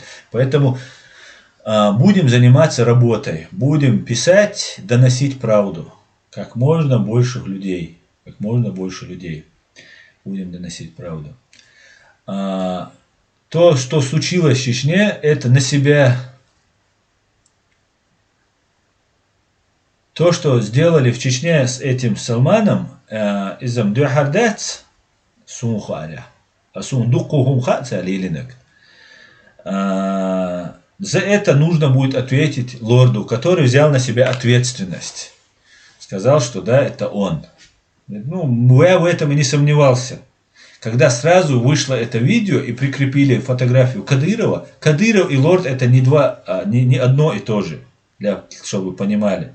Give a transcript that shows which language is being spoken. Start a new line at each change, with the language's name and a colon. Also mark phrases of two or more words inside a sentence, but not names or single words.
Russian: Поэтому будем заниматься работой, будем писать, доносить правду, как можно больше людей. Будем доносить правду. То, что случилось в Чечне, это на себя. То, что сделали в Чечне с этим Салманом,
Chechen: изам дюхардац сунхаля, сундукухумхаца лилинек.
Russian: За это нужно будет ответить лорду, который взял на себя ответственность. Сказал, что да, это он. Ну, я в этом и не сомневался. Когда сразу вышло это видео и прикрепили фотографию Кадырова, Кадыров и лорд это не одно и то же, чтобы вы понимали.